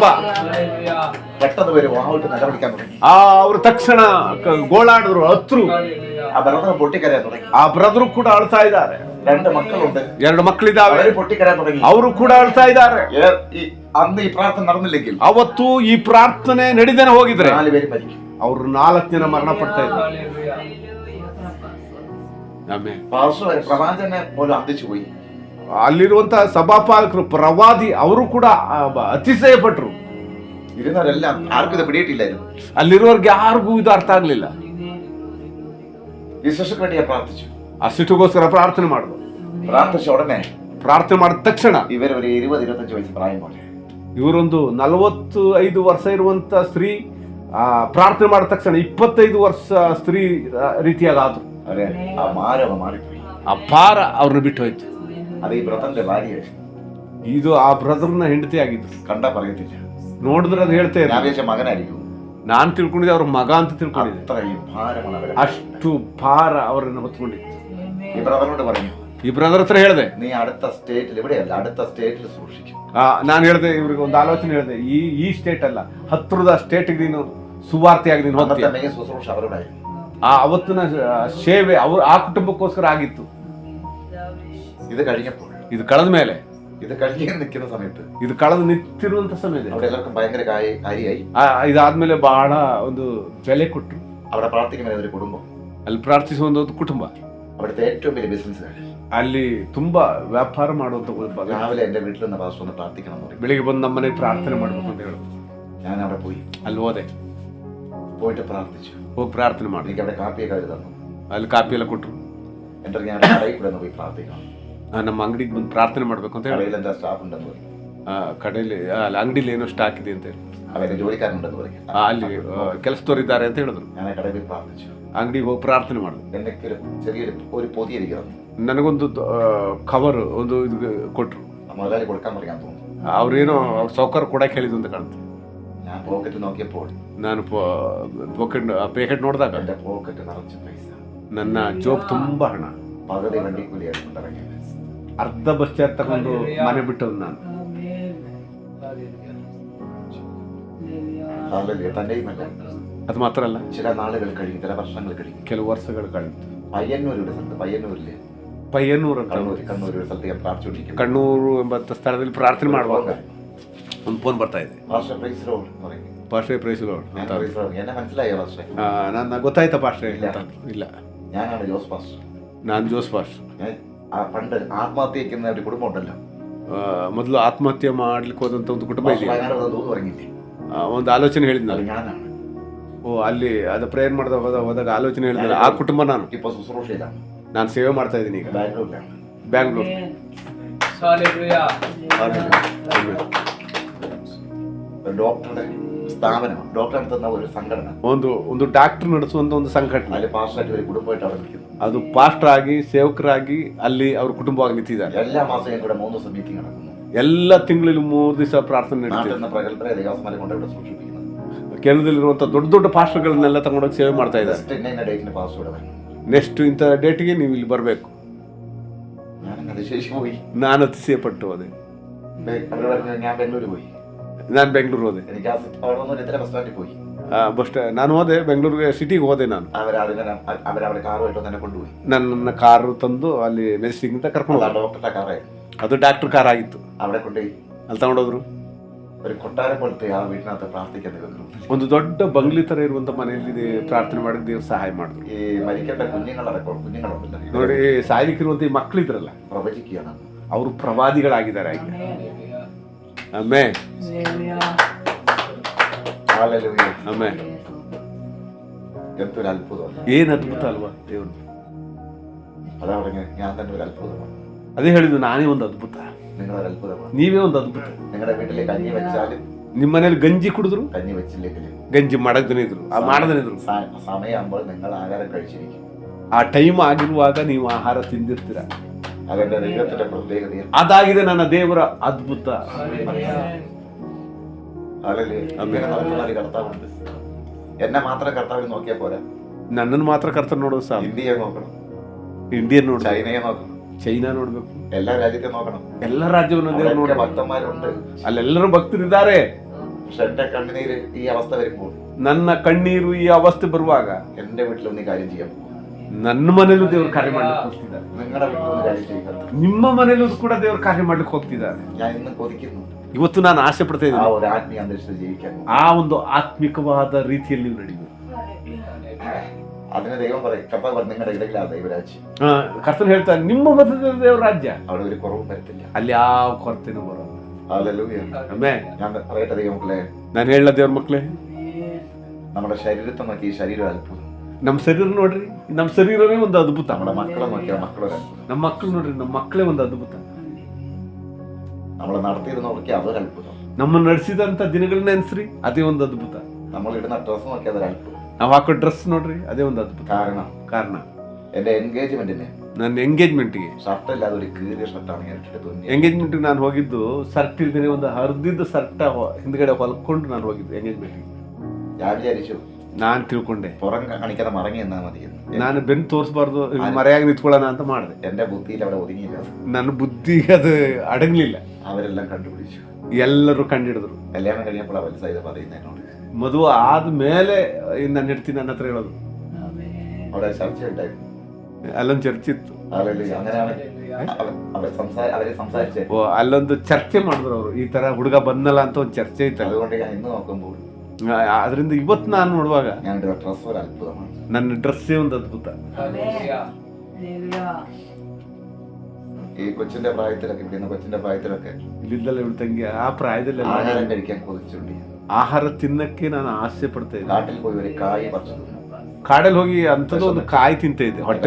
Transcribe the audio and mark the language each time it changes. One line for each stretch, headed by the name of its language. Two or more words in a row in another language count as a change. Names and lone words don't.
Malayalam: പെട്ടെന്ന് പേര് വാവിട്ട് നിലവിളിക്കാൻ തുടങ്ങി.
Kannada: ಅವರು ತಕ್ಷಣ ಗೋಳಾಡಿದ್ರು, ಹತ್ರು.
Malayalam: ആ ബ്രദർ പൊട്ടിക്കരയാൻ തുടങ്ങി.
Kannada: ಆ ಬ್ರದರು ಕೂಡ ಅಳ್ತಾ ಇದ್ದಾರೆ.
Malayalam: 2 മക്കളുണ്ട്,
Kannada: 2 ಮಕ್ಕಳಿದ್ದಾವೆ,
Malayalam: അവര് പൊട്ടിക്കരയാൻ തുടങ്ങി.
Kannada: ಅವರು ಕೂಡ ಅಳ್ತಾ ಇದ್ದಾರೆ.
Malayalam: അന്ന് ഈ പ്രാർത്ഥന നടന്നില്ലെങ്കിൽ
Kannada: ಅವತ್ತು ಈ ಪ್ರಾರ್ಥನೆ ನಡಿದೇನೆ ಹೋಗಿದ್ರೆ
Malayalam: 4 പേര് മരിക്കും.
Kannada: ಅವ್ರು 4 ಜನ ಮರಣ ಪಡ್ತಾ ಇದ್ರು. ಆಮೇಲೆ
Malayalam: പാസ്റ്റർ പ്രവാചകനെ പോലും അന്തിച്ചു പോയി.
Kannada: ಅಲ್ಲಿರುವಂತ ಸಭಾಪಾಲಕರು, ಪ್ರವಾದಿ, ಅವರು ಕೂಡ ಅತಿಶಯ ಪಟ್ರು.
Malayalam: ഇരുന്നവരെല്ലാം ആർക്കും ഇത് പിടിയിട്ടില്ലായിരുന്നു.
Kannada: ಅಲ್ಲಿರುವವ್ರಿಗೆ ಯಾರಿಗೂ ಇದು ಅರ್ಥ ಆಗ್ಲಿಲ್ಲ.
Malayalam: ഈ ശിശുക്ക് വേണ്ടി ഞാൻ പ്രാർത്ഥിച്ചു.
Kannada: ಆ ಸಿಟ್ಟಿಗೋಸ್ಕರ ಪ್ರಾರ್ಥನೆ ಮಾಡಿದ್ರು.
Malayalam: പ്രാർത്ഥിച്ച ഉടനെ
Kannada: ಪ್ರಾರ್ಥನೆ ಮಾಡಿದ ತಕ್ಷಣ
Malayalam: ഇവർ ഒരു 20-25 വയസ്സ് പ്രായം പോലെ
Kannada: ಇವರೊಂದು 45 ವರ್ಷ ಇರುವಂತ ಸ್ತ್ರೀ ಪ್ರಾರ್ಥನೆ ಮಾಡಿದ ತಕ್ಷಣ 25 ವರ್ಷ ಸ್ತ್ರೀ ರೀತಿಯಾಗಿ ಆದ್ರು.
Malayalam: അവരെ ആ മാരവ മാറിപ്പോയി.
Kannada: ಆ ಭಾರ ಅವ್ರನ್ನ ಬಿಟ್ಟು ಹೋಯ್ತು.
Malayalam: അത് ഈ ബ്രദറിന്റെ ഭാര്യ.
Kannada: ಇದು ಆ ಬ್ರದರ್ನ ಹೆಂಡತಿ ಆಗಿದ್ರು.
Malayalam: കണ്ടാ പറയത്തില്ല,
Kannada: ನೋಡಿದ್ರೆ ಅದು ಹೇಳ್ತೇ
Malayalam: ഞാൻ വിചാരിച്ച മകനായിരിക്കും.
Kannada: ನಾನ್ ತಿಳ್ಕೊಂಡಿದ್ದೆ ಅವ್ರ ಮಗ ಅಂತ ತಿಳ್ಕೊಂಡಿದ್ದೆ.
Malayalam: അത്രയും ഭാരമാണ് അവരെ.
Kannada: ಅಷ್ಟು ಭಾರ ಅವರನ್ನು ಹೊತ್ಕೊಂಡಿತ್ತು.
Malayalam: ഈ ബ്രദറിനോട് പറഞ്ഞു,
Kannada: ಈ ಬ್ರದರ್ ಹತ್ರ ಹೇಳಿದೆ,
Malayalam: നീ അടുത്ത സ്റ്റേറ്റിൽ, ഇവിടെയല്ല അടുത്ത സ്റ്റേറ്റിൽ സൂക്ഷിക്കും.
Kannada: ನಾನು ಹೇಳಿದೆ, ಇವ್ರಿಗೆ ಒಂದು ಆಲೋಚನೆ ಹೇಳಿದೆ, ಈ ಸ್ಟೇಟ್ ಅಲ್ಲ, ಹತ್ರದ ಸ್ಟೇಟ್ಗೆ ನೀನು ಸುವಾರ್ತೆಯಾಗಿ ನೀನು ಹೋಗ್ತೀಯ.
Malayalam: മെയിൻ ശുശ്രൂഷ അവരുടായിരുന്നു.
Kannada: ಅವತ್ತಿನ ಸೇವೆ ಅವ್ರು ಆ ಕುಟುಂಬಕ್ಕೋಸ್ಕರ ಆಗಿತ್ತು.
Malayalam: ഇത് കഴിഞ്ഞപ്പോൾ,
Kannada: ಇದು ಕಳೆದ ಮೇಲೆ,
Malayalam: ഇത് കഴിഞ്ഞ് നിൽക്കുന്ന സമയത്ത്,
Kannada: ಇದು ಕಳೆದು ನಿಂತಿರುವಂತ ಸಮಯದಲ್ಲಿ
Malayalam: അവിടെ എല്ലാവർക്കും ഭയങ്കര കാര്യായി.
Kannada: ಇದಾದ್ಮೇಲೆ ಬಹಳ ಒಂದು ಬೆಲೆ ಕೊಟ್ಟರು.
Malayalam: അവിടെ പ്രാർത്ഥിക്കുന്ന ഒരു കുടുംബം,
Kannada: ಅಲ್ಲಿ ಪ್ರಾರ್ಥಿಸುವ ಒಂದು ಕುಟುಂಬ,
Malayalam: അവിടുത്തെ ഏറ്റവും വലിയ ബിസിനസ്സുകാർ,
Kannada: ಅಲ್ಲಿ ತುಂಬಾ ವ್ಯಾಪಾರ ಮಾಡುವಂತ ಕುಟುಂಬ.
Malayalam: രാവിലെ എന്റെ വീട്ടിൽ നിന്ന് പാസ്റ്റർ ഒന്ന് പ്രാർത്ഥിക്കണം എന്ന് പറയും.
Kannada: ಬೆಳಿಗ್ಗೆ ಬಂದು ನಮ್ಮನೆ ಪ್ರಾರ್ಥನೆ ಮಾಡ್ಬೇಕು ಅಂತ ಹೇಳು.
Malayalam: ഞാൻ അവിടെ പോയി,
Kannada: ಅಲ್ಲಿ ಹೋದೆ,
Malayalam: പോയിട്ട് പ്രാർത്ഥിച്ചു.
Kannada: ಹೋಗಿ ಪ್ರಾರ್ಥನೆ ಮಾಡಿ,
Malayalam: എനിക്ക് അവിടെ കാപ്പിയൊക്കെ അവർ തന്നു.
Kannada: ಅಲ್ಲಿ ಕಾಪಿ ಎಲ್ಲ ಕೊಟ್ಟರು.
Malayalam: എന്നിട്ട് ഞാൻ കടയിൽ കൂടെ ഒന്ന് പോയി പ്രാർത്ഥിക്കണം.
Kannada: ನಮ್ಮ ಅಂಗಡಿಗೆ ಬಂದು ಪ್ರಾರ್ಥನೆ ಮಾಡ್ಬೇಕು ಅಂತ ಹೇಳಿ.
Malayalam: കടയിൽ എന്താ സ്റ്റാഫ് ഉണ്ടെന്ന് പറയും.
Kannada: ಕಡೆಯಲ್ಲಿ ಅಲ್ಲಿ ಅಂಗಡಿಲಿ ಏನೋ ಸ್ಟಾಕ್ ಇದೆ ಅಂತ ಹೇಳಿ,
Malayalam: അവരെ ജോലിക്കാരുണ്ടെന്ന് പറയും.
Kannada: ಅಲ್ಲಿ ಕೆಲಸದವರಿದ್ದಾರೆ ಅಂತ ಹೇಳಿದ್ರು.
Malayalam: ഞാൻ കടയിൽ പോയി പ്രാർത്ഥിച്ചു.
Kannada: ಅಂಗಡಿಗೆ ಹೋಗಿ ಪ್ರಾರ್ಥನೆ ಮಾಡಿದ್ರು.
Malayalam: എനിക്ക് ചെറിയൊരു ഒരു പൊതി എനിക്ക് തന്നു.
Kannada: ನನಗೊಂದು ಕವರ್ ಒಂದು ಇದು ಕೊಟ್ರು.
Malayalam: മുതലാളി കൊടുക്കാൻ പറയാൻ തോന്നുന്നു.
Kannada: ಅವ್ರೇನೋ ಅವ್ರ ಸೌಕರ್ಯ ಕೊಡಕ್ಕೆ ಹೇಳಿದ್ರು ಅಂತ ಕಾಣುತ್ತೆ.
Malayalam: ഞാൻ പോക്കറ്റ് നോക്കിയപ്പോൾ,
Kannada: ನಾನು ಪ್ಯಾಕೆಟ್ ನೋಡಿದಾಗ
Malayalam: എന്റെ പോക്കറ്റ് നിറച്ച പൈസ,
Kannada: ನನ್ನ ಜೋಬ್ ತುಂಬಾ ಹಣ,
Malayalam: പകുതി വണ്ടിക്കൂലി എടുത്തുകൊണ്ട് ഇറങ്ങിയത്.
Kannada: ಅರ್ಧ ಬಸ್ ಚಾರ್ಜ್ ತಗೊಂಡು ಮನೆ ಬಿಟ್ಟದ್ದು ನಾನು.
Malayalam: തന്നെയുമല്ല,
Kannada: ಅದು ಮಾತ್ರ ಅಲ್ಲ,
Malayalam: ചില നാളുകൾ കഴിഞ്ഞു, ചില വർഷങ്ങൾ കഴിഞ്ഞു,
Kannada: ಕೆಲವು ವರ್ಷಗಳು ಕಳೆದು
Malayalam: പയ്യന്നൂരുടെ സ്ഥലത്ത്, പയ്യന്നൂരില്
Kannada: ಪಯ್ಯನ್ನೂರು ಅಂತ
Malayalam: കണ്ണൂർ ഒരു സ്ഥലത്ത് ഞാൻ പ്രാർത്ഥിച്ചുകൊണ്ടിരിക്കും.
Kannada: ಕಣ್ಣೂರು ಎಂಬ ಸ್ಥಳದಲ್ಲಿ ಪ್ರಾರ್ಥನೆ ಮಾಡುವಾಗ ಒಂದು ಫೋನ್ ಬರ್ತಾ ಇದೆ.
Malayalam: പാസ്റ്റർ
English: praise Lord
Malayalam: എന്ന് പറയും.
Kannada: ಪಾಸ್ಟ್ರೇ
English: praise Lord
Malayalam: ഞാൻ
Kannada: ಅಂತ.
English: praise Lord.
Malayalam: എന്നെ മനസ്സിലായോ പാസ്റ്റർ?
Kannada: ನನ್ನ ಗೊತ್ತಾಯ್ತಾ ಪಾಸ್ಟ್ರೇ ಅಂತ? ಇಲ್ಲ,
Malayalam: ഞാനാണ് ജോസ് പാസ്റ്റർ.
Kannada: ನಾನು ಜೋಸ್ ಪಾಸ್ಟ್ರ್.
Malayalam: ഞാൻ പണ്ട് ಆತ್ಮಹತ್ಯೆ ചെയ്യുന്ന ഒരു കുടുംബം ഉണ്ടല്ലോ,
Kannada: ಮೊದಲು ಆತ್ಮಹತ್ಯೆ ಮಾಡ್ಲಿಕ್ಕೆ ಹೋದಂತ ಒಂದು ಕುಟುಂಬ ಇದೆ.
Malayalam: തോന്നുന്നു പറഞ്ഞില്ലേ,
Kannada: ಒಂದು ಆಲೋಚನೆ ಹೇಳಿದ್ನಲ್ಲ,
Malayalam: അത് ഞാനാണ്.
Kannada: ಅಲ್ಲಿ ಅದು ಪ್ರೇಯರ್ ಮಾಡಿದ ಹೋದಾಗ ಆಲೋಚನೆ ಹೇಳಿದ್ರೆ ಆ ಕುಟುಂಬ ನಾನು.
Malayalam: ഇപ്പൊ ശുശ്രൂഷയിലാണ്,
Kannada: ನಾನು ಸೇವೆ ಮಾಡ್ತಾ ಇದ್ದೀನಿ ಈಗ
Malayalam: ബാംഗ്ലൂരിലാണ്.
Kannada: ಬ್ಯಾಂಗ್ಳೂರ್.
Malayalam: ഡോക്ടറുടെ സ്ഥാപനം, ഡോക്ടർ നടത്തുന്ന ഒരു സംഘടന,
Kannada: ಒಂದು ಡಾಕ್ಟರ್ ನಡೆಸುವಂತ ಒಂದು ಸಂಘಟನೆ,
Malayalam: അതിൽ പാസ്റ്ററായിട്ട് ഒരു കുടുംബമായിട്ട് അവിടെ നിൽക്കുന്നു.
Kannada: ಅದು ಪಾಸ್ಟರ್ ಆಗಿ ಸೇವಕರಾಗಿ ಅಲ್ಲಿ ಅವ್ರ ಕುಟುಂಬವಾಗಿ ನಿಂತಿದ್ದಾರೆ.
Malayalam: എല്ലാ മാസവും കൂടെ 3 ദിവസം മീറ്റിംഗ് നടക്കുന്നു.
Kannada: ಎಲ್ಲ ತಿಂಗಳಲ್ಲಿ 3 ದಿವಸ ಪ್ರಾರ್ಥನೆ
Malayalam: നാട്ടിൽ
Kannada: ನಡೀತಿದೆ.
Malayalam: നിന്ന് പ്രഗത്ഭരെ ദേവസ്മാരെ കൊണ്ട് ഇവിടെ സൂക്ഷിപ്പിക്കുന്നത്.
Kannada: ಕೇರಳದಲ್ಲಿರುವಂತ ದೊಡ್ಡ ದೊಡ್ಡ ಪಾಸ್ಟರ್ಗಳನ್ನೆಲ್ಲ ತಗೊಂಡೋಗಿ ಸೇವೆ ಮಾಡ್ತಾ ಇದ್ದಾರೆ.
Malayalam: ഇന്ന ഡേറ്റിന് പാസ്റ്റർ ഇവിടെ വരണം.
Kannada: ನೆಕ್ಸ್ಟ್ ಇಂಥ ಡೇಟ್ಗೆ ನೀವು ಇಲ್ಲಿ ಬರಬೇಕು.
Malayalam: ഞാനങ്ങ് അതിശയിച്ചു പോയി.
Kannada: ನಾನು ಅತಿಶಯಪಟ್ಟು ಹೋದೆ.
Malayalam: അവർ പറഞ്ഞു, ഞാൻ ബാംഗ്ലൂർ പോയി.
Kannada: ನಾನು ಬೆಂಗಳೂರು ಹೋದೆ.
Malayalam: എനിക്ക് അവിടെ നിന്ന് ഇത്ര ബസ് സ്റ്റാൻഡിൽ പോയി.
Kannada: ನಾನು ಹೋದೆ ಬೆಂಗಳೂರಿಗೆ, ಸಿಟಿಗೆ ಹೋದೆ ನಾನು.
Malayalam: അവരവിടെ കാറുമായിട്ട് തന്നെ കൊണ്ടുപോയി.
Kannada: ನನ್ನ ಕಾರು ತಂದು ಅಲ್ಲಿ ಮೆಜೆಸ್ಟಿಕ್ ಅಂತ ಕರ್ಕೊಂಡು ಹೋದ್ರು.
Malayalam: ഡോക്ടറുടെ കാറായിരുന്നു.
Kannada: ಅದು ಡಾಕ್ಟರ್ ಕಾರ್ ಆಗಿತ್ತು.
Malayalam: അവിടെ കൊണ്ടുപോയി
Kannada: ಅಲ್ಲಿ ತಗೊಂಡೋದ್ರು.
Malayalam: ഒരു കൊട്ടാരം പോലത്തെ ആ വീട്ടിനകത്ത് പ്രാർത്ഥിക്കാൻ നിൽക്കുന്നു.
Kannada: ಒಂದು ದೊಡ್ಡ ಬಂಗ್ಲಿ ತರ ಇರುವಂತ ಮನೆಯಲ್ಲಿ ಪ್ರಾರ್ಥನೆ ಮಾಡಿ ದೇವ್ರು ಸಹಾಯ ಮಾಡಿದ್ರು.
Malayalam: ഈ മരിക്കേണ്ട കുഞ്ഞുങ്ങളുണ്ടല്ലോ,
Kannada: ನೋಡಿ, ಸಾಯಲಿಕ್ಕಿರುವಂತ ಈ ಮಕ್ಕಳಿದ್ರಲ್ಲ,
Malayalam: പ്രവചിക്കുകയാണ്.
Kannada: ಅವರು ಪ್ರವಾದಿಗಳಾಗಿದ್ದಾರೆ ಈಗ. ಅಮ್ಮೆ
Malayalam: ഹല്ലേലൂയ.
Kannada: ಅಮ್ಮೆ,
Malayalam: എന്തൊരു അത്ഭുതം.
Kannada: ಏನ್ ಅದ್ಭುತ ಅಲ್ವಾ ದೇವ್ರು.
Malayalam: അതാ പറഞ്ഞത്, ഞാൻ തന്നെ ഒരു അത്ഭുതമാണ്.
Kannada: ಅದೇ ಹೇಳಿದ್ದು, ನಾನೇ ಒಂದು ಅದ್ಭುತ.
Malayalam: നിങ്ങളൊരു അത്ഭുതമാണ്.
Kannada: ನೀವೇ ಒಂದು ಅದ್ಭುತ.
Malayalam: നിങ്ങളുടെ വീട്ടിലെ കഞ്ഞി വെച്ചാലും
Kannada: ನಿಮ್ಮ ಮನೇಲಿ ಗಂಜಿ ಕುಡಿದ್ರು,
Malayalam: കഞ്ഞി വെച്ചില്ലെങ്കിലും
Kannada: ಗಂಜಿ ಮಾಡದನೇ ಇದ್ರು, ಆ ಮಾಡದನೇ ಇದ್ರು.
Malayalam: സമയമാകുമ്പോൾ നിങ്ങൾ ആഹാരം കഴിച്ചിരിക്കും.
Kannada: ಆ ಟೈಮ್ ಆಗಿರುವಾಗ ನೀವು ಆಹಾರ ತಿಂದಿರ್ತೀರ.
Malayalam: അതെന്റെ ദൈവത്തിന്റെ പ്രത്യേകതയാണ്.
Kannada: ಅದಾಗಿದೆ ನನ್ನ ದೇವರ ಅದ್ಭುತ.
Malayalam: അങ്ങനെ നടക്കുന്ന ഒരു കർത്താവുണ്ട്. എന്നെ മാത്രം കർത്താവിൽ നോക്കിയാൽ പോരാ,
Kannada: ನನ್ನನ್ನು ಮಾತ್ರ ಕರ್ತನ ನೋಡೋದು ಸಾಕು.
Malayalam: ഇന്ത്യയെ നോക്കണം,
Kannada: ಇಂಡಿಯನ್ ನೋಡ್ಬೇಕು,
Malayalam: ചൈനയെ നോക്കണം,
Kannada: ಚೈನಾ ನೋಡ್ಬೇಕು,
Malayalam: എല്ലാ രാജ്യത്തെ നോക്കണം.
Kannada: ಎಲ್ಲ ರಾಜ್ಯವನ್ನು ದೇವರು
Malayalam: അവിടെയൊക്കെ
Kannada: ನೋಡ್ಬೇಕು.
Malayalam: ഭക്തന്മാരുണ്ട്.
Kannada: ಅಲ್ಲೆಲ್ಲರೂ ಭಕ್ತರಿದ್ದಾರೆ.
Malayalam: പക്ഷെ എന്റെ കണ്ണുനീര് ഈ അവസ്ഥ വരുമ്പോൾ
Kannada: ನನ್ನ ಕಣ್ಣೀರು ಈ ಅವಸ್ಥೆ ಬರುವಾಗ
Malayalam: എന്റെ വീട്ടിലൊന്നും കാര്യം ചെയ്യാൻ പോകും.
Kannada: ನನ್ನ ಮನೇಲೂ ದೇವರು ಕಾರ್ಯ ಮಾಡ್ಲಿಕ್ಕೆ ಹೋಗ್ತಿದ್ದಾರೆ.
Malayalam: നിങ്ങളുടെ വീട്ടിലൊന്നും കാര്യം ചെയ്യുക.
Kannada: ನಿಮ್ಮ ಮನೇಲೂ ಕೂಡ ದೇವರು ಕಾರ್ಯ ಮಾಡ್ಲಿಕ್ಕೆ ಹೋಗ್ತಿದ್ದಾರೆ.
Malayalam: ഞാൻ ഇന്ന് കൊതിക്കുന്നു
Kannada: ಇವತ್ತು ನಾನು ಆಸೆ ಪಡ್ತಾ
Malayalam: ആ
Kannada: ಇದ್ದೀನಿ,
Malayalam: ഒരു ആത്മീയ അന്തരീക്ഷത്തിൽ ജീവിക്കാൻ.
Kannada: ಆ ಒಂದು ಆತ್ಮಿಕವಾದ ರೀತಿಯಲ್ಲಿ ನೀವು ನಡೆಯುವುದು.
Malayalam: അതിന് ദൈവം പറയും, കർത്താവ് പറയും, നിങ്ങളുടെ ഇടയിലാ ദൈവരാജ്യം.
Kannada: ಕರ್ತನು ಹೇಳ್ತಾರೆ, ನಿಮ್ಮ ಮಧ್ಯದಲ್ಲಿ ದೇವರ ರಾಜ್ಯ,
Malayalam: അവിടെ ഒരു കുറവും വരത്തില്ല.
Kannada: ಅಲ್ಲಿ ಯಾವ ಕೊರತೆನೂ ಬರೋಲ್ಲ.
Malayalam: ഹല്ലേലൂയ.
Kannada: ಆಮೆನ್.
Malayalam: ഞാൻ പറയട്ടെ ദൈവമക്കളെ,
Kannada: ನಾನು ಹೇಳ ದೇವ್ರ ಮಕ್ಳೇ,
Malayalam: നമ്മുടെ ശരീരത്തെ നോക്കി ഈ ശരീരം അത്ഭുതം.
Kannada: ನಮ್ಮ ಶರೀರ ನೋಡ್ರಿ, ನಮ್ಮ ಶರೀರನೇ ಒಂದು ಅದ್ಭುತ.
Malayalam: നമ്മുടെ മക്കളെ നോക്കിയാൽ മക്കളൊരു അത്ഭുതം.
Kannada: ನಮ್ಮ ಮಕ್ಕಳು ನೋಡ್ರಿ, ನಮ್ಮ ಮಕ್ಕಳೇ ಒಂದು ಅದ್ಭುತ.
Malayalam: നമ്മളെ നടത്തിയത് നോക്കിയാൽ അതൊരു അത്ഭുതം.
Kannada: ನಮ್ಮ ನಡೆಸಿದಂತ ದಿನಗಳನ್ನ ಎನ್ಸ್ರಿ, ಅದೇ ಒಂದು ಅದ್ಭುತ.
Malayalam: നമ്മൾ ഇടുന്ന ഡ്രസ് നോക്കിയാൽ അതൊരു അത്ഭുതം.
Kannada: ನಾವು ಹಾಕೋ ಡ್ರೆಸ್ ನೋಡ್ರಿ, ಅದೇ ಒಂದು ಅದ್ಭುತ. ಕಾರಣ
Malayalam: എന്റെ എൻഗേജ്മെന്റിന്
Kannada: ನನ್ನ ಎಂಗೇಜ್ಮೆಂಟ್ಗೆ
Malayalam: ഷർട്ട് ഇല്ലാതെ ഒരു കീറിയ ഷർട്ടാണ് ഞാൻ ഇട്ടിട്ട് തുന്നി.
Kannada: ಎಂಗೇಜ್ಮೆಂಟ್ಗೆ ನಾನು ಹೋಗಿದ್ದು ಸರ್ಟ್ ಇಲ್ದೇನೆ ಒಂದು ಹರಿದಿದ್ದ ಸರ್ಟ ಹಿಂದ್ಗಡೆ ಹೊಲ್ಕೊಂಡು ನಾನು ಹೋಗಿದ್ದು ಎಂಗೇಜ್ಮೆಂಟ್ಗೆ.
Malayalam: ഞാൻ വിചാരിച്ചു
Kannada: ನಾನು ತಿಳ್ಕೊಂಡೆ,
Malayalam: പുറം കാണിക്കാതെ മറങ്ങി എന്നാ മതി എന്ന്.
Kannada: ನಾನು ಬೆನ್ನು ತೋರಿಸಬಾರ್ದು, ಮರೆಯಾಗಿ ನಿಂತ್ಕೊಳ್ಳೋಣ ಅಂತ ಮಾಡಿದೆ.
Malayalam: എന്റെ ബുദ്ധിയിൽ അവിടെ ഒതുങ്ങിയില്ല.
Kannada: ನನ್ನ ಬುದ್ಧಿಗೆ ಅದು ಅಡಗಲಿಲ್ಲ.
Malayalam: അവരെല്ലാം കണ്ടുപിടിച്ചു.
Kannada: ಎಲ್ಲರೂ ಕಂಡಿಡಿದ್ರು.
Malayalam: കല്യാണം കഴിഞ്ഞപ്പോൾ വലുതായത് പറയുന്നത് എന്നോട്.
Kannada: ಮದುವೆ ಆದ್ಮೇಲೆ ನನ್ನ ಹೆಂಡತಿ ನನ್ನ ಹತ್ರ ಹೇಳೋದು,
Malayalam: അവിടെ ചർച്ച ഉണ്ടായിരുന്നു,
Kannada: ಅಲ್ಲೊಂದು ಚರ್ಚೆ ಇತ್ತು.
Malayalam: അങ്ങനെയാണ് അവര് സംസാരിച്ചത്.
Kannada: ಓ, ಅಲ್ಲೊಂದು ಚರ್ಚೆ ಮಾಡಿದ್ರು ಅವರು, ಈ ತರ ಹುಡುಗ ಬಂದಲ್ಲ ಅಂತ ಒಂದು ಚರ್ಚೆ ಇತ್ತಲ್ಲ.
Malayalam: അതുകൊണ്ട് ഞാൻ ഇന്ന് നോക്കുമ്പോൾ
Kannada: ಅದರಿಂದ ಇವತ್ತು ನಾನು ನೋಡುವಾಗ
Malayalam: ഞാൻ ഡ്രസ് ഒരു അത്ഭുതമാണ്.
Kannada: ನನ್ನ ಡ್ರೆಸ್ಸೇ ಒಂದು ಅದ್ಭುತ.
Malayalam: ഈ കൊച്ചിന്റെ പ്രായത്തിലൊക്കെ, ഇരിക്കുന്ന കൊച്ചിന്റെ പ്രായത്തിലൊക്കെ
Kannada: ಇಲ್ಲಿದ್ದಲ್ಲ ಇವಳು ತಂಗಿ, ಆ ಪ್ರಾಯದಲ್ಲಿ
Malayalam: ആഹാരം കഴിക്കാൻ കൊതിച്ചുണ്ട്.
Kannada: ಆಹಾರ ತಿನ್ನಕ್ಕೆ ನಾನು ಆಸೆ ಪಡ್ತಾ ಇದ್ದೆ.
Malayalam: കാട്ടിൽ പോയി ഒരു കായ് പറിച്ചു തിന്നു.
Kannada: ಕಾಡಲ್ಲಿ ಹೋಗಿ ಅಂಥದ್ದು ಒಂದು ಕಾಯಿ ತಿಂತ ಇದ್ದೆ. ಹೊಟ್ಟೆ